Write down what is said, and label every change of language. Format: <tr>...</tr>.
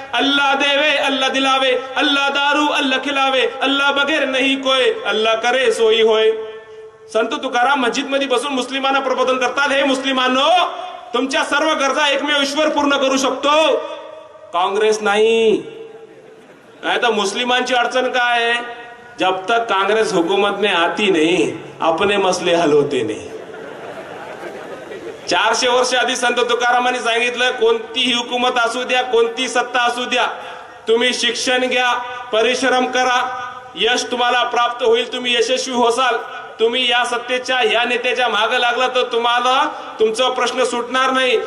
<hi>अल्लाह देवे अल्लाह दिलावे, अल्लाह दारू अल्लाह खिलावे, अल्लाह बगैर नाही कोय, अल्लाह करे सोयी होय.</hi> <mr>संत तुकाराम मस्जिद मध्ये बसून मुस्लिमांना प्रबोधन करतात, हे मुस्लिमांनो, तुमच्या सर्व गरजा एकमेव ईश्वर पूर्ण करू शकतो, काँग्रेस नाही. नाही तर मुस्लिमांची अडचण काय आहे?</mr> <hi>जब तक कांग्रेस हुकूमत में आती नहीं, अपने मसले हल होते नहीं.</hi> <mr>400 वर्ष आधी संत तुकारामांनी सांगितलं, कोणतीही हुकूमत असू द्या, कोणती सत्ता असू द्या, तुम्ही शिक्षण घ्या, परिश्रम करा, यश तुम्हाला प्राप्त होईल, तुम्ही यशस्वी होसाल. तुम्ही या सत्तेच्या या नेत्याच्या मागे लागला तर तुम्हाला तुमचा प्रश्न सुटणार नाही.</mr>